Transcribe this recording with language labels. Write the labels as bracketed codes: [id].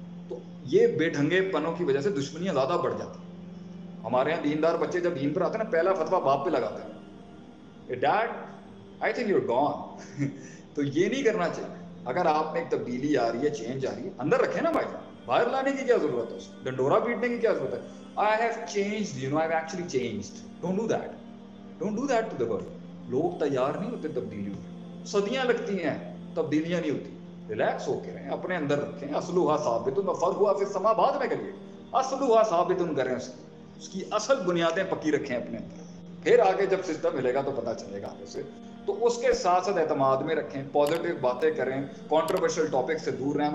[ur] تو یہ بے ڈھنگے پنوں کی وجہ سے دشمنیاں زیادہ بڑھ جاتی ہیں. ہمارے یہاں دیندار بچے جب دین پر آتے ہیں نا, پہلا فتویٰ باپ پہ لگاتے ہیں, [en] Dad I think you are gone. [ur] تو یہ نہیں کرنا چاہیے. اگر آپ میں ایک تبدیلی آ رہی ہے, چینج آ رہی ہے, اندر رکھیں نا بھائی, باہر لانے کی کیا ضرورت ہے, اس ڈنڈورا پیٹنے کی کیا ضرورت ہے. [en] I have changed, you know, I've actually changed. Don't do that. Don't do that to the world. [ur] لوگ تیار نہیں ہوتے تبدیلیوں میں, صدیاں لگتی ہیں, تبدیلیاں نہیں ہوتی. ریلیکس ہو کے رہیں, اپنے اندر رکھیں. [ar] اصلھا ثابت فرعھا فی السماء [ur] بعد میں کریے. اصلھا ثابت کریں, اس کی اصل بنیادیں پکی رکھیں اپنے اندر. پھر آگے جب سسٹم ملے گا تو پتہ چلے گا آگے سے. تو اس کے ساتھ ساتھ اعتماد میں رکھیں, پازیٹیو باتیں کریں, کانٹروورشل ٹاپک سے دور رہیں.